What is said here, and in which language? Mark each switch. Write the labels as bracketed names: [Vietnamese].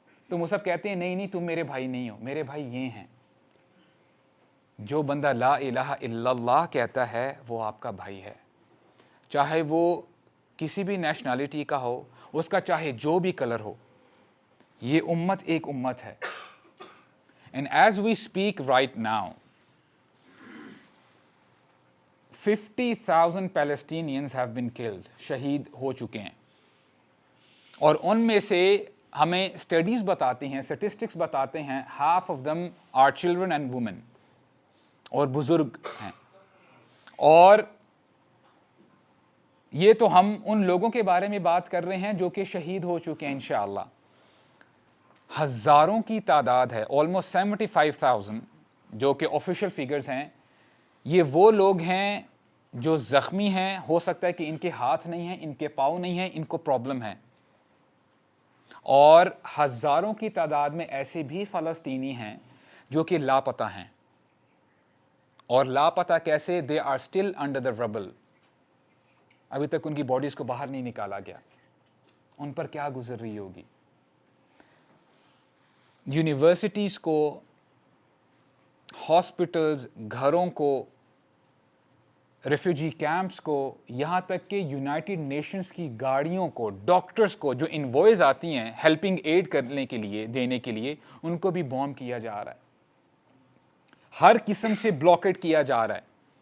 [Urdu] تو مصعب کہتے ہیں نہیں تم میرے بھائی نہیں ہو, میرے بھائی یہ ہیں. جو بندہ لا الہ الا اللہ کہتا ہے وہ آپ کا بھائی ہے, چاہے وہ کسی بھی نیشنلٹی کا ہو, اس کا چاہے جو بھی کلر ہو. یہ امت ایک امت ہے. [English] And as we speak right now, 50,000 Palestinians have been killed, [Urdu] شہید ہو چکے ہیں. اور ان میں سے ہمیں اسٹڈیز بتاتی ہیں, اسٹیٹسٹکس بتاتے ہیں, [English] half of them are children and women, [Urdu] اور بزرگ ہیں. اور یہ تو ہم ان لوگوں کے بارے میں بات کر رہے ہیں جو کہ شہید ہو چکے ہیں. انشاءاللہ ہزاروں کی تعداد ہے, almost 75,000 جو کہ آفیشیل فیگرز ہیں. یہ وہ لوگ ہیں جو زخمی ہیں, ہو سکتا ہے کہ ان کے ہاتھ نہیں ہیں, ان کے پاؤں نہیں ہیں, ان کو پرابلم ہے. اور ہزاروں کی تعداد میں ایسے بھی فلسطینی ہیں جو کہ لاپتہ ہیں. اور لاپتہ کیسے؟ [English] they are still under the rubble. [Urdu] ابھی تک ان کی باڈیز کو باہر نہیں نکالا گیا. ان پر کیا گزر رہی ہوگی. یونیورسٹیز کو, ہاسپٹلز, گھروں کو, ریفیوجی کیمپس کو, یہاں تک کہ یونائٹڈ نیشنز کی گاڑیوں کو, ڈاکٹرز کو جو انوائز آتی ہیں ہیلپنگ ایڈ کرنے کے لیے, دینے کے لیے, ان کو بھی بوم کیا جا رہا ہے, ہر قسم سے بلاکیٹ کیا جا رہا ہے.